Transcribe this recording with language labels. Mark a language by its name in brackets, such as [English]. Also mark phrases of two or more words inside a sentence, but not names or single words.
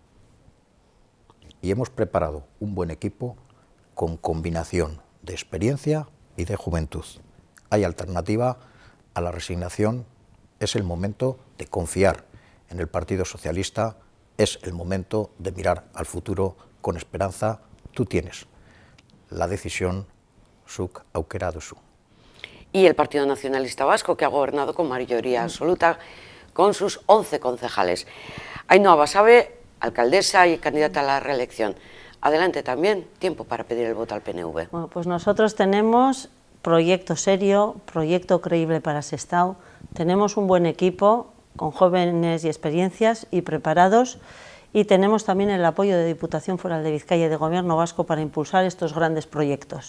[Spanish] Y hemos preparado un buen equipo con combinación de experiencia y de juventud. Hay alternativa a la resignación, es el momento de confiar en el Partido Socialista, es el momento de mirar al futuro con esperanza. Tú tienes la decisión, [Basque] zuk aukera duzu. [Spanish] Y el Partido Nacionalista Vasco, que ha gobernado con mayoría absoluta, con sus 11 concejales. Ainhoa Basabe, alcaldesa y candidata a la reelección. Adelante también, tiempo para pedir el voto al PNV. Bueno, pues nosotros tenemos proyecto serio, proyecto creíble para Sestao, tenemos un buen equipo con jóvenes y experiencias y preparados, y tenemos también el apoyo de Diputación Foral de Vizcaya y de Gobierno Vasco para impulsar estos grandes proyectos.